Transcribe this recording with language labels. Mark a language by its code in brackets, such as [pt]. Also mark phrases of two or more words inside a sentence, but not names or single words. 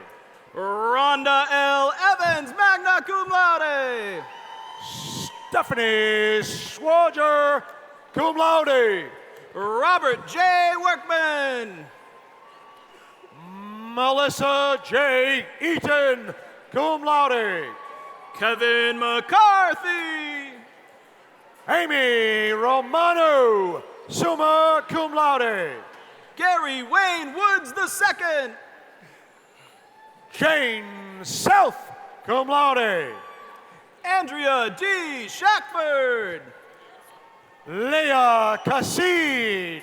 [en] Rhonda L. Evans, [la] magna cum laude. [en] Stephanie Schwager, [la] cum laude. [en] Robert J. Workman. Melissa J. [la] Eaton, cum laude. [en] Kevin McCarthy. Amy Romano, [la] summa cum laude. [en] Gary Wayne Woods II. Jane South, [la] cum laude. [en] Andrea D. Shackford. Leah Kassid.